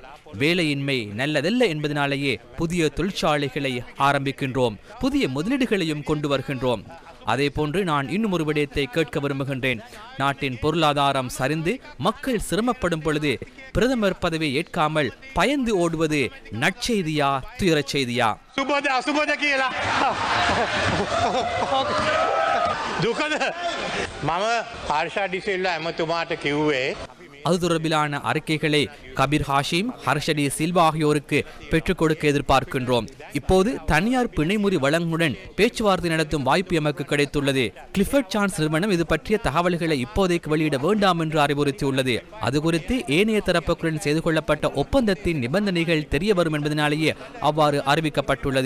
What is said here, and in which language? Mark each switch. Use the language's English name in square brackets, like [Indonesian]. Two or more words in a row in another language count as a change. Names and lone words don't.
[Tamil] வேலையின்மை நல்லதல்ல என்பதனாலேயே புதிய தொழிற்சாலைகளை ஆரம்பிக்கின்றோம், புதிய முதலீடுகளையும் கொண்டு வருகின்றோம். அதே போன்று நான் இன்னும் ஒரு விடயத்தை கேட்க விரும்புகின்றேன். நாட்டின் பொருளாதாரம் சரிந்து மக்கள் சிரமப்படும் பொழுது பிரதமர் பதவியை ஏற்காமல் பயந்து ஓடுவது நற்செய்தியா துயரச் செய்தியா? [Sinhala] සුබද අසුබද කියලා දුකද? මම හර්ෂා ඩිසිල්ලා ඇමතුමාට කිව්වේ [Tamil] அது தொடர்பிலான அறிக்கைகளை கபீர் ஹாஷிம், ஹர்ஷடி சில்வா ஆகியோருக்கு பெற்றுக் கொடுக்க எதிர்பார்க்கின்றோம். இப்போது தனியார் பிணைமுறி வழங்குடன் பேச்சுவார்த்தை நடத்தும் வாய்ப்பு எமக்கு கிடைத்துள்ளது. கிளிஃபர்ட் சான்ஸ் நிறுவனம் இது பற்றிய தகவல்களை இப்போதைக்கு வெளியிட வேண்டாம் என்று அறிவுறுத்தியுள்ளது. அது குறித்து ஏனைய தரப்புடன் செய்து கொள்ளப்பட்ட ஒப்பந்தத்தின் நிபந்தனைகள் தெரிய வரும் என்பதனாலேயே அவ்வாறு அறிவிக்கப்பட்டுள்ளது.